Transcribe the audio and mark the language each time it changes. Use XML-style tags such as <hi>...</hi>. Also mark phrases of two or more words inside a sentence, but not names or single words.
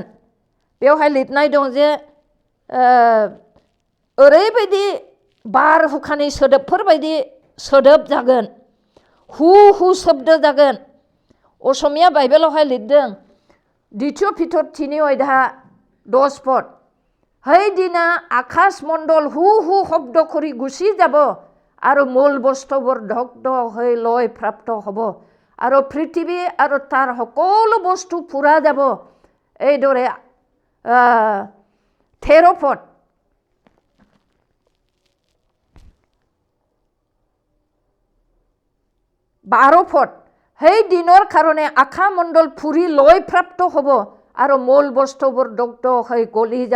<brx>बेवहाय लिरनाय दं जे ओरैबायदि बारहुंखानि सोदोबफोरबायदि सोदोब जागोन,</brx> <as>হু হু শব্দ</as> <brx>जागोन। असमिया बाइबेलावहाय लिरदों 2 पिटर 3:10</brx> <as>পদ, সেইদিনা আকাশ মণ্ডল হু হু শব্দ কৰি গুচি যাব আৰু মূল বস্তুবোৰ দগ্ধ হৈ লয় প্ৰাপ্ত হ'ব আৰু পৃথিৱী আৰু তাৰ সকলো বস্তু পুৰা যাব। এইদৰে 13 পদ, বাৰ পদ, সেই দিনৰ কাৰণে আকাশমণ্ডল পুৰি লয় প্ৰাপ্ত হ'ব আৰু মূল বস্তুবোৰ দগ্ধ হৈ গলি যাব।</as>